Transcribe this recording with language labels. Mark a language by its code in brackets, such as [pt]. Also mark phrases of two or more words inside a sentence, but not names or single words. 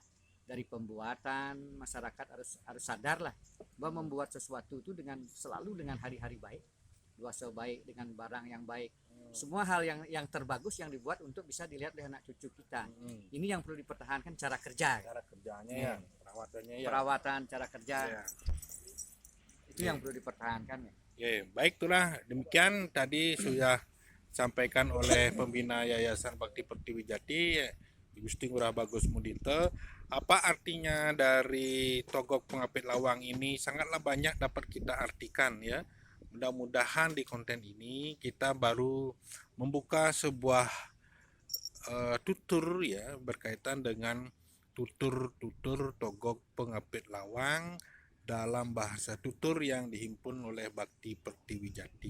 [id] Dari pembuatan, masyarakat harus sadar lah bahwa membuat sesuatu itu selalu dengan hari-hari baik, luasa baik, dengan barang yang baik, semua hal yang terbagus yang dibuat untuk bisa dilihat oleh anak cucu kita. Ini yang perlu dipertahankan, cara kerjanya ya, perawatan cara kerja itu yang perlu dipertahankan ya. Baik, itulah demikian tadi sudah sampaikan oleh pembina Yayasan Bakti Pertiwi Jati Gusti Ngurah Bagus Mudito. Apa artinya dari Togog Pengapit Lawang ini sangatlah banyak dapat kita artikan ya. Mudah-mudahan di konten ini kita baru membuka sebuah tutur ya berkaitan dengan tutur Togog Pengapit Lawang dalam bahasa tutur yang dihimpun oleh Bakti Pertiwi Jati.